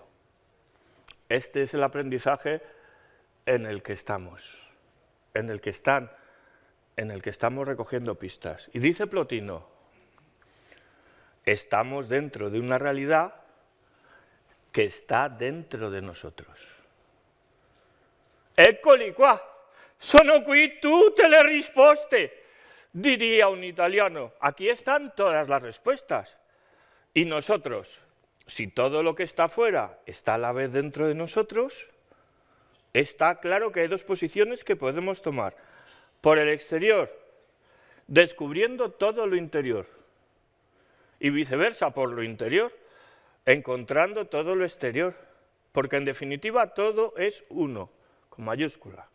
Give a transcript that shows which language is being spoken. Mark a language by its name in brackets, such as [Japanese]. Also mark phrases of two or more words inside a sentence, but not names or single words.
[Spanish] Este es el aprendizaje en el que estamos, en el que estamos recogiendo pistas. Y dice Plotino, estamos dentro de una realidad que está dentro de nosotros. [Italian] Eccoli qua, sono qui tutte le risposte, [Spanish] diría un italiano. Aquí están todas las respuestas. Y nosotros, si todo lo que está fuera está a la vez dentro de nosotros, está claro que hay dos posiciones que podemos tomar. Por el exterior, descubriendo todo lo interior, y viceversa, por lo interior, encontrando todo lo exterior, porque en definitiva todo es uno, con mayúscula.